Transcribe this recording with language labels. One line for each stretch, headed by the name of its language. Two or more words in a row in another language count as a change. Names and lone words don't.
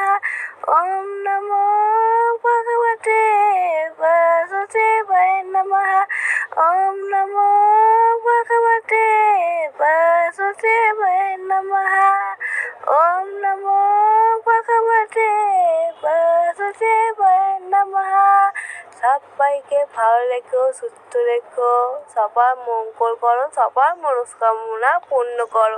Sanskrit: ওম নমো ভগবতে বাসুদেবায় নমঃ। ওম নমো ভগবতে বাসুদেবায় নমঃ। ওম নমো ভগবতে বাসুদেবায় নমঃ।
Bangla: সবাইকে ভালো রেখো, সুস্থ রেখো, সবার মঙ্গল করো, সবার মনস্কামনা পূর্ণ করো।